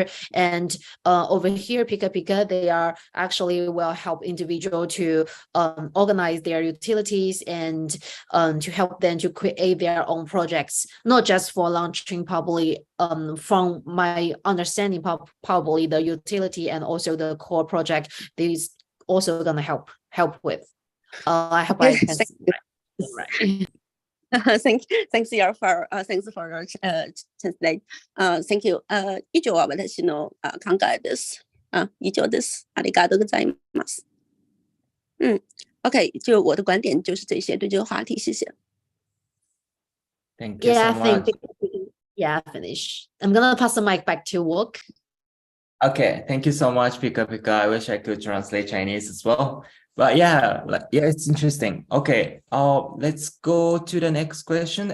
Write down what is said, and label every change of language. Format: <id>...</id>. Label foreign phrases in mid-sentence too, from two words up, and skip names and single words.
<en>And over here, Pika Pika, they are actually will help individual to organize their utilities and to help them to create their own projects, not just for launching probably from my understanding, probably the utility and also the core project is also gonna help with. I hope I can right. Thanks for your translate. Thank you.</en> <ja>以上は私の考えです。以上です。ありがとうございます。OK，</ja> <zh>就我的观点就是这些，对这个话题，谢谢。</zh> <en>Thank you so I much. think finish. I'm gonna pass the mic back to Wok. Okay, thank you so much, Pika Pika. I wish I could translate Chinese as well. But yeah, it's interesting. Okay, let's go to the next question.</en>